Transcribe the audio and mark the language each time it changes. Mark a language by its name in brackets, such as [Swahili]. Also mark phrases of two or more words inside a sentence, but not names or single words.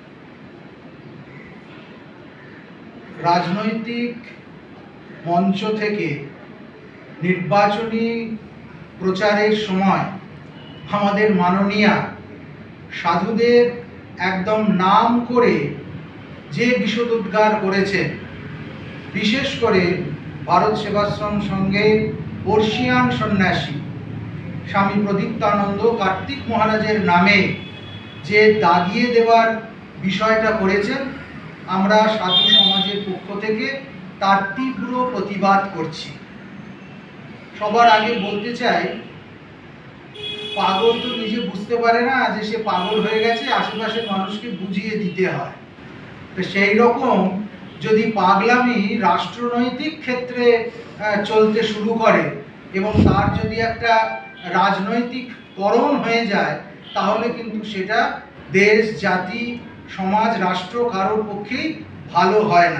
[Bangla] রাজনৈতিক মঞ্চ থেকে নির্বাচনী প্রচারের সময় আমাদের মাননীয়া সাধুদের একদম নাম করে যে বিষোদ্গার করেছেন, বিশেষ করে ভারত সেবাশ্রম সংঘের বর্ষীয়ান সন্ন্যাসী স্বামী প্রদীপ্তানন্দ কার্তিক মহারাজের নামে যে দাগিয়ে দেবার বিষয়টা করেছেন, আমরা সাধু সমাজের পক্ষ থেকে তার তীব্র প্রতিবাদ করছি। সবার আগে বলতে চাই, পাগল তো নিজে বুঝতে পারে না যে সে পাগল হয়ে গেছে, আশেপাশের মানুষকে বুঝিয়ে দিতে হয়। তো সেই রকম যদি পাগলামি রাষ্ট্রনৈতিক ক্ষেত্রে চলতে শুরু করে এবং তার যদি একটা রাজনৈতিক ত্বরণ হয়ে যায়, তাহলে কিন্তু সেটা দেশ জাতি সমাজ রাষ্ট্র কারোর পক্ষেই ভালো হয় না।